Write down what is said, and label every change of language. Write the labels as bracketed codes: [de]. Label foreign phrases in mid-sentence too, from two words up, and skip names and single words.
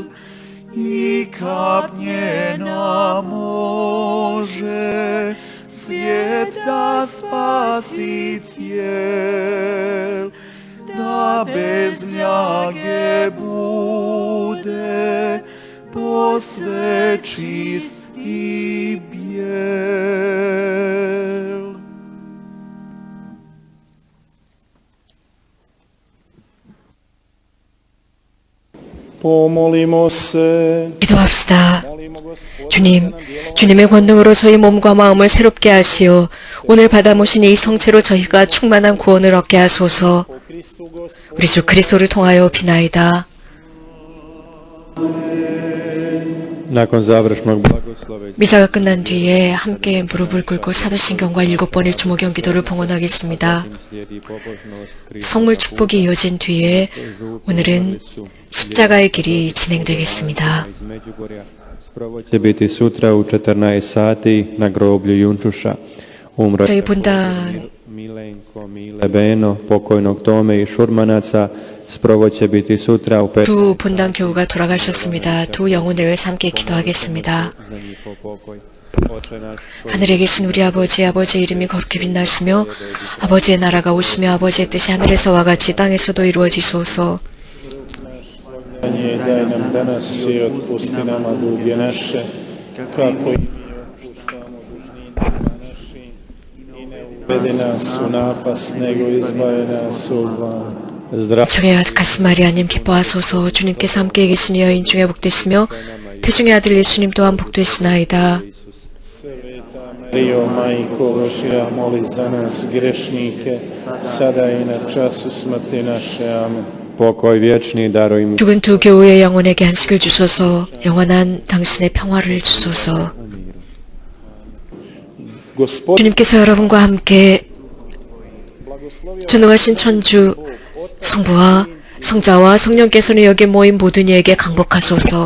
[hr] I kapnjena može svijet da spasi cijel, da bez ljage bude posve čist i bijel. Pomolimo se. [ko] 기도합시다. 주님, 주님의 권능으로 저희 몸과 마음을 새롭게 하시어 오늘 받아 모신 이 성체로 저희가 충만한 구원을 얻게 하소서. 우리 주 그리스도를 통하여 비나이다. [hr] Nakon završnog blagoslova [ko] 미사가 끝난 뒤에 함께 무릎을 꿇고 사도신경과 7번의 주모경 기도를 봉헌하겠습니다. [hr] slijedi pobožnost [ko] 성물 축복이 이어진 뒤에 오늘은 십자가의 길이 진행되겠습니다. [hr] iz Međugorja. Sprovod će biti sutra u 14 sati na groblju Junčuša. Umro [ko] 저희 [hr] je [ko] 본당 [hr] Milenko, Mile Beno, pokojnog Tome i Šurmanaca. Sprovod će biti sutra u 5 [ko] 두 본당 교우가 돌아가셨습니다. 두 영혼을 함께 기도하겠습니다. [hr] za njihov pokoj. Oče naš, [ko] 하늘에 계신 우리 아버지, 아버지의 이름이 거룩히 빛나시며 아버지의 나라가 오시며 아버지의 뜻이 하늘에서와 같이 땅에서도 이루어지소서. [hr] I daj nam danas i otpusti nama duge naše, kako i mi otpuštamo dužnicima našim, i ne uvedi nas u napast, nego izbavi nas od zla. zdrav [ko] 주의 아득하신 마리아님 기뻐하소서. 주님께서 함께 계시니 여인 중에 복되시며 태중의 아들 예수님 또한 복되시나이다. [hr] Sveta Marijo, Majko Božja, moli za nas grešnike, sada i na času smrti naše. Amen. pokoj vječni daruj im. [ko] 죽은 두 교우의 영혼에게 안식을 주소서. 영원한 당신의 평화를 주소서. [hr] Gospod, [ko] 주님께서 여러분과 함께 전능하신 천주 성부와 성자와 성령께서는 여기 모인 모든 이에게 강복하소서.